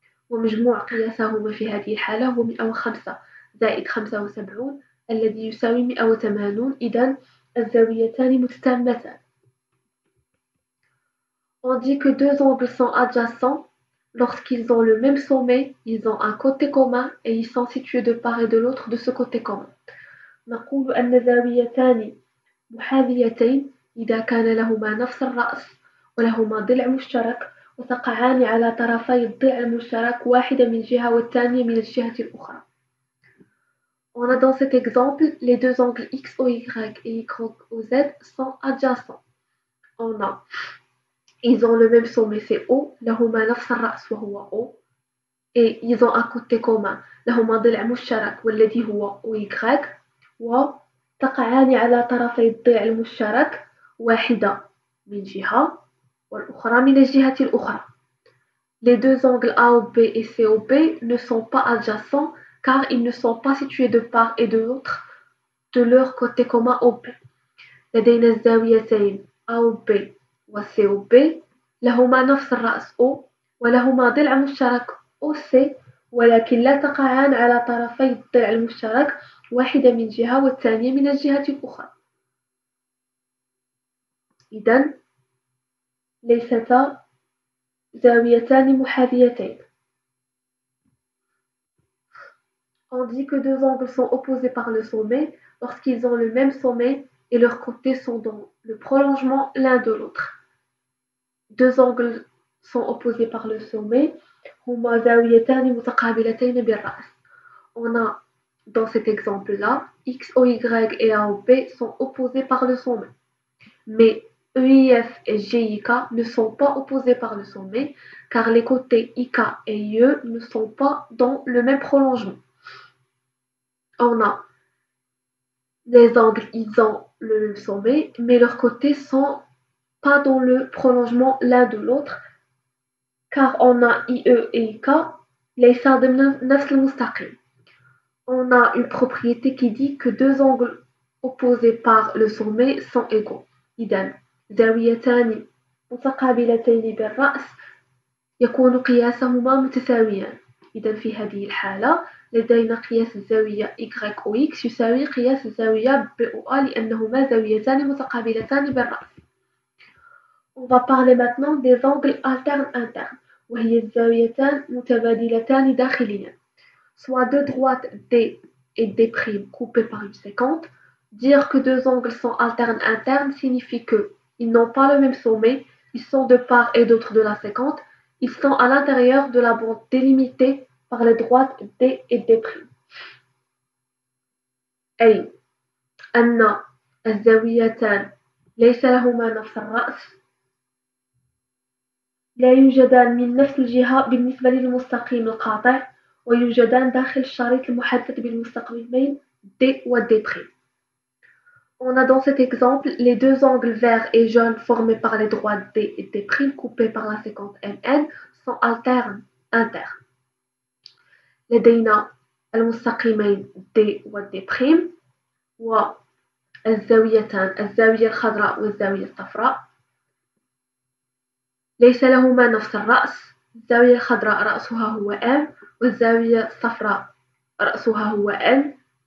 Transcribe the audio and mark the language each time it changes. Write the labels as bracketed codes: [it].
[ar] ومجموع قياسهما في هذه الحالة هو 105 زائد 75 الذي يساوي 180. إذن الزاويتان متتامتان. [fr] On dit que deux angles sont adjacents lorsqu'ils ont le même sommet, ils ont un côté commun et ils sont situés de part et de l'autre de ce côté commun. [ar] نقول أن زاويتان محاذيتين إذا كان لهما نفس الرأس ولهما ضلع مشترك وتقعان على طرفي الضلع المشترك واحدة من جهة والثانية من الجهة الأخرى. [fr] On a dans cet exemple les deux angles XOY et YOZ sont adjacents. On a ils ont le même sommet, c'est O, [ar] لهما نفس الرأس وهو O, [fr] et ils ont un côté commun, [ar] لهما ضلع مشترك والذي هو OY, وتقعان على طرفي الضلع المشترك واحدة من جهة والأخرى من الجهة الأخرى. [fr] Les deux angles AOB et COB ne sont pas adjacents car ils ne sont pas situés de part et de l'autre de leur côté commun OB. [ar] لدينا الزاويتين AOB وCOB لهما نفس الرأس O ولهما ضلع مشترك OC ولكن لا تقعان على طرفي الضلع المشترك واحدة من جهة والثانية من الجهة الأخرى. إذن ليستا زاويتان محاذيتين. [fr] On dit que deux angles sont opposés par le sommet lorsqu'ils ont le même sommet et leurs côtés sont dans le prolongement l'un de l'autre. Deux angles sont opposés par le sommet. [ar] هما زاويتان متقابلتين بالرأس. [fr] On a dans cet exemple-là, X, O, Y et A, O, B sont opposés par le sommet. Mais EIF et GIK ne sont pas opposés par le sommet car les côtés IK et IE ne sont pas dans le même prolongement. On a les angles, ils ont le même sommet, mais leurs côtés sont pas dans le prolongement l'un de l'autre, car on a IE et IK, [ar] ليس ضمن نفس المستقيم. [fr] On a une propriété qui dit que deux angles opposés par le sommet sont égaux. [ar] إذن زاويتان متقابلتين بالرأس يكون قياسهما متساويان. إذن في هذه الحالة لدينا قياس الزاوية YOX يساوي قياس الزاوية BOA لأنهما زاويتان متقابلتان بالرأس. [fr] On va parler maintenant des angles alternes-internes [ar] وهي الزاويتان متبادلتان داخليا. [fr] Soit deux droites D et D' coupées par une séquente. Dire que deux angles sont alternes-internes signifie qu'ils n'ont pas le même sommet, ils sont de part et d'autre de la séquente, ils sont à l'intérieur de la bande délimitée par les droites D et D'. [ar] أي أن الزاويتان ليس لهما نفس الرأس، لا يوجدان من نفس الجهة بالنسبة للمستقيم القاطع، ويوجدان داخل الشريط المحدد بالمستقيمين D و D'. [fr] On a dans cet exemple les deux angles verts et jaunes formés par les droites D et D' coupées par la séquence MN sont alternes internes. [ar] لدينا المستقيمين D و D' والزاويتان الزاوية الخضراء والزاوية الصفراء ليس لهما نفس الرأس. الزاوية الخضراء رأسها هو M والزاوية الصفراء رأسها هو N.